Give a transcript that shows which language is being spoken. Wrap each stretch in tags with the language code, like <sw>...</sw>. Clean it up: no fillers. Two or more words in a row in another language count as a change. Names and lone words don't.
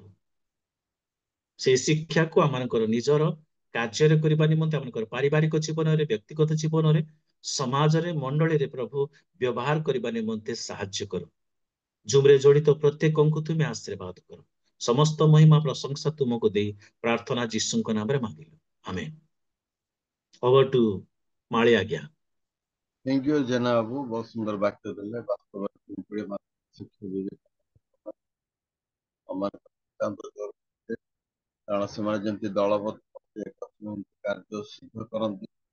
<or>ସେଇ ଶିକ୍ଷାକୁ ଆମମାନଙ୍କର ନିଜର କାର୍ଯ୍ୟରେ କରିବା ନିମନ୍ତେ, ଆମମାନଙ୍କର ପାରିବାରିକ ଜୀବନରେ, ବ୍ୟକ୍ତିଗତ ଜୀବନରେ, ସମାଜରେ, ମଣ୍ଡଳୀରେ ପ୍ରଭୁ ବ୍ୟବହାର କରିବା ନିମନ୍ତେ ସାହାଯ୍ୟ କର। ଜୁମରେ ଜଡ଼ିତ ପ୍ରତ୍ୟେକଙ୍କୁ ତୁମେ ଆଶୀର୍ବାଦ କର। ସମସ୍ତ ମହିମା ପ୍ରଶଂସା ତୁମକୁ ଦେଇ ପ୍ରାର୍ଥନା ଯୀଶୁଙ୍କ ନାମରେ ମାଗିଲୁ, ଆମେନ୍।</or> <en>over to</en> <or>ମାଳି ଆଜ୍ଞା।</or> <en>thank you</en> <or>ଜେନା ବାବୁ, ବହୁତ ସୁନ୍ଦର ବାକ୍ୟ ଦେଲେ। ବାସ୍ତବ ମେ ପିମ୍ପୁଡ଼ି ମାତ୍ର ଶିକ୍ଷା ଦେଲେ କାରଣ ସେମାନେ ଯେମିତି ଦଳବଦ୍ଧ କାର୍ଯ୍ୟ ସିଦ୍ଧ କରନ୍ତି,</or>